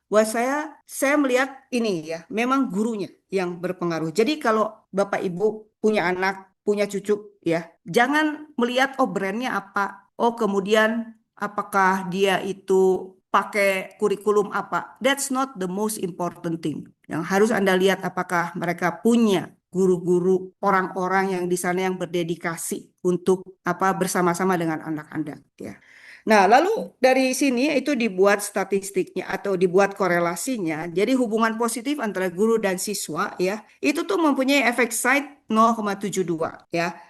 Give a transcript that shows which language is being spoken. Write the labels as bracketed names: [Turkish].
[Indonesian] Buat saya melihat ini ya memang gurunya yang berpengaruh. Jadi kalau Bapak Ibu punya anak, punya cucu ya, jangan melihat brandnya apa, kemudian apakah dia itu pakai kurikulum apa. [English] That's not the most important thing. [Indonesian] Yang harus Anda lihat apakah mereka punya guru-guru, orang-orang yang di sana yang berdedikasi untuk bersama-sama dengan anak Anda ya. Nah, lalu dari sini itu dibuat statistiknya atau dibuat korelasinya. Jadi hubungan positif antara guru dan siswa ya, itu tuh mempunyai efek side 0,72 ya.